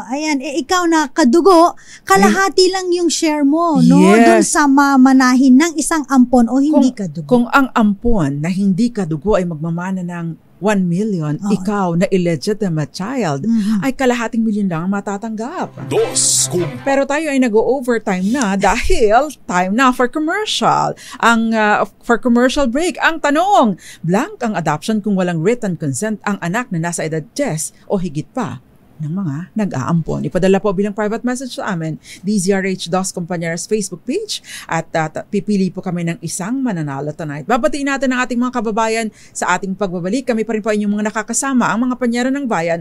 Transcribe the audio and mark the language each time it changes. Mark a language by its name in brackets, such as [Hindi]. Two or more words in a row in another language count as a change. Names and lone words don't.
[Filipino] Ayan, ikaw na kadugo, kalahati lang yung share mo, Yes. Doon sa mamanahin ng isang ampon o hindi ka dugo. Kung ang ampon na hindi ka dugo ay magmamana ng 1 million, Oo. ikaw na [English] illegitimate child, [Filipino] ay kalahating milyon lang ang matatanggap. Dos Compañeras. Pero tayo ay nag-overtime na dahil time na [English] for commercial. For commercial break, [Filipino] ang tanong, blank ang adoption kung walang [English] written consent [Filipino] ang anak na nasa edad 10 o higit pa ng mga nag-aampon. Ipadala po bilang [English] private message [Filipino] sa amin, DZRH Dos Compañeras Facebook page at pipili po kami ng isang mananalo tonight. Babatiin natin ang ating mga kababayan sa ating pagbabalik. Kami pa rin po inyong mga nakakasama, ang mga panyera ng bayan.